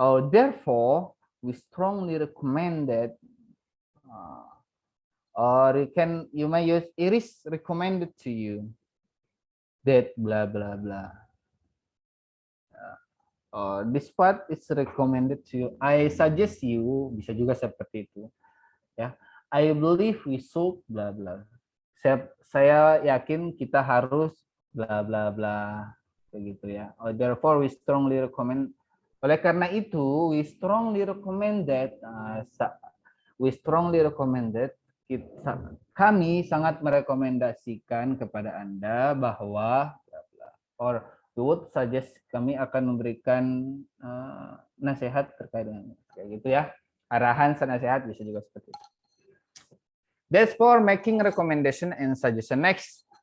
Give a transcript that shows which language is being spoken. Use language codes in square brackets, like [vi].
[en] Therefore, we strongly recommend that, or you may use it is recommended to you that blah blah blah. This part is recommended to you. I suggest you, [id] bisa juga seperti itu. Ya, [en] I believe we should blah blah. [id] Saya yakin kita harus bla bla bla begitu ya. [en] Therefore we strongly recommend. [id] Oleh karena itu [en] we strongly recommend that [id] kami sangat merekomendasikan kepada Anda bahwa [en] or we would suggest, [id] kami akan memberikan nasihat terkait dengan kayak gitu ya. Arahan nasihat bisa juga seperti itu. [en] That's for making recommendation and suggestion. Next.